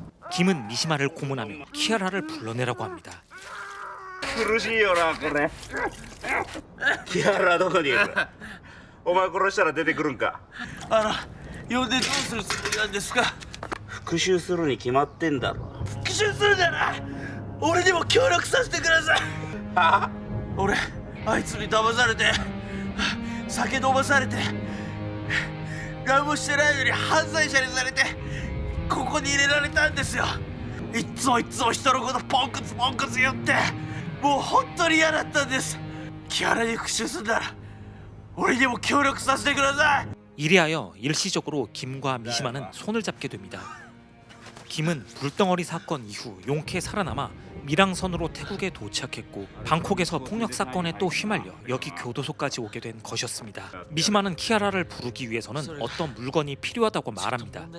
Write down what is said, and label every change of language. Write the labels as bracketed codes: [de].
[ko] 김은 미시마를 고문하며 키아라를 불러내라고 합니다. [ja] 苦しいよなこれキアラどこにいるお前殺したら出てくるんか呼んでどうするつもりなんですか復讐するに決まってんだろ復讐するなら俺にも協力させてください俺あいつに騙されて酒飲まされて何もしてないのに犯罪者にされてここに入れられたんですよいつも人のことポンコツ言ってもう本当に嫌だったんですキアラに復讐するなら俺にも協力させてください [ko] 이리하여 일시적으로 김과 미시마는 손을 잡게 됩니다. 김은 불덩어리 사건 이후 용케 살아남아 미랑선으로 태국에 도착했고 방콕에서 폭력 사건에 또 휘말려 여기 교도소까지 오게 된 것이었습니다. 미시마는 키아라를 부르기 위해서는 어떤 물건이 필요하다고 말합니다.